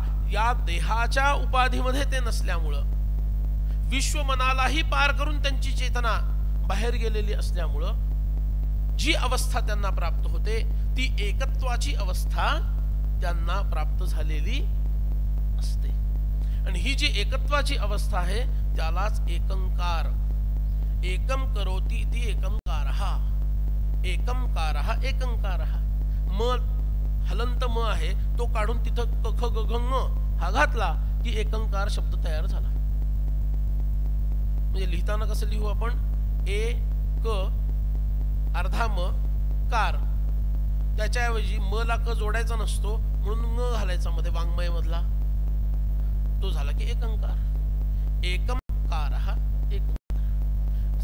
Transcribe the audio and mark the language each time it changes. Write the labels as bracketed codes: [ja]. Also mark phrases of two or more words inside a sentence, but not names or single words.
[mr] या देहाच्या उपाधीमध्ये ते नसल्यामुळं, विश्व मनालाही पार करून त्यांची चेतना बाहेर गेलेली असल्यामुळं जी अवस्था त्यांना प्राप्त होते ती एकत्वाची अवस्था त्यांना प्राप्त झालेली असते. आणि ही जी एकत्वाची अवस्था आहे त्यालाच एकंकार, [sa] एकम करोति इति एकंकारः, एकंकारः एकंकारः. [mr] म हलंत म आहे तो काढून तिथं क ख ग घ ङ हा घातला की एकंकार शब्द तयार झाला. म्हणजे लिहिताना कसं लिहू आपण? ए क अर्धा म कार. त्याच्याऐवजी म ला क जोडायचा नसतो म्हणून ङ घालायचा मध्ये वाङ्मय मधला. तो झाला की एकंकार. एकंकारः एकंकार.